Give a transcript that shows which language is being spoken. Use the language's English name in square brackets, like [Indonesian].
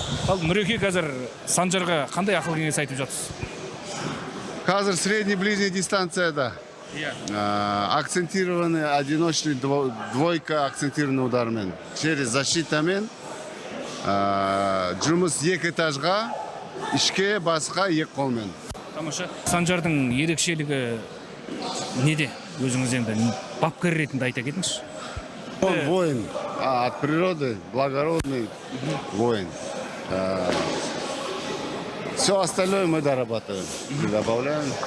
[Kazakh] Ал Нұреке қазір Санжарға қандай ақыл кеңес айтып жатсыз? [Russian] Қазір средний-ближний дистанцияда акцентированный одиночный двойка акцентированный удармен. [Kazakh] Через защитамен жұмыс 2 этажға, ішке басқа 2 қолмен. Тамаша. Санжардың ерекшелігі неде? Өзіңіз енді бапкер ретінде айта кетіңізші. [Russian] Он воин, от природы благородный воин. Все остальное мы дорабатываем, добавляем.